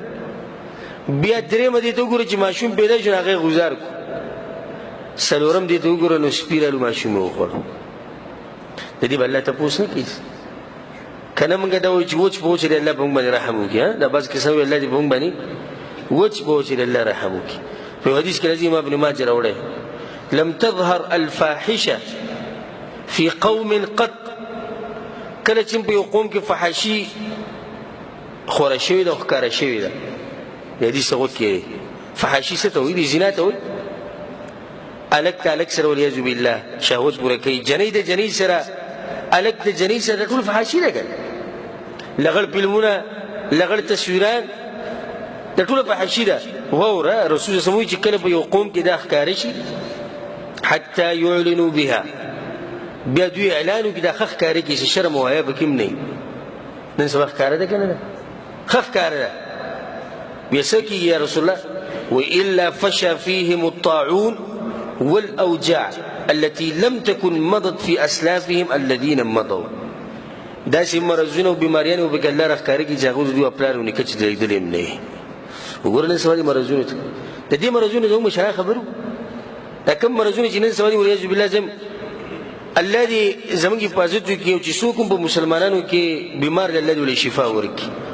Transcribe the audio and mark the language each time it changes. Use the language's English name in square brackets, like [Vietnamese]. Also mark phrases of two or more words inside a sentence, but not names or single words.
[Pashto] بیا درېیمه دې ته وګوره چې ماشوم پیدا شو هغه یې غوزار کړو، څلورم دې ته وګوره نو سپي رالو ماشوم یې وخوړو. د دې به الله تپوس نه کوي کنه. موږ دا وایو چې وچ په وچ دې الله په موږ باندې رحم وکړي. دا بعض کسان وایي الله دې په موږ باندې وچ په وچ دې الله رحم وکړي. په حدیث کې راځي امام ابن ماجه راوړی [Arabic] لم تظهر الفاحشه في قوم قط، [Pashto] کله چې په یو قوم کې فحاشي خوره شوې ده او ښکاره شوې ده. د حدیث هغه کې فحاشي څه ته وایي؟ زنا ته وایي. الک ته الک سره [Arabic] والعیاذ بالله [Pashto] شهوت پوره کوي، جنۍ د جنۍ سره، الک د جنۍ سره، ټول فحاشي ده کنه. لغړ فلمونه، لغړ تصویران، د ټوله فحاشي ده. واوره رسول [Arabic] صلی الله علیه وسلم [Pashto] چې کله په یو قوم کې دا ښکاره شي [Arabic] حتی یعلنوا بها، [Pashto] بیا دوی اعلان وکړي دا ښه ښکاره کړي چې شرم او حیا پکې هم نه وي. نن سبا ښکاره ده که نه ده؟ ښه ښکاره ده. بیا څه کېږي [Arabic] یا رسول الله؟ وإلا فشى فيهم الطاعون والأوجاع التي لم تكن مضت في أسلافهم الذين مضوا. [Pashto] داسې مرضونه او بیماریانې به پکې الله راښکاره کړي چې هغوی د دوی پلار او نیکه چې لیدلي هم نه وي. وګوره نن سبا دې مرضونو ته، د دې مرضونو زموږ مشران خبرو، دا کوم مرضونه چې نن سبا دي [Arabic] والعیاذ بالله [Pashto] الله دې زموږ حفاظت وکړي، او چې څوک هم په مسلمانانو کې بیمار دی الله دې ولې شفا ورکړي.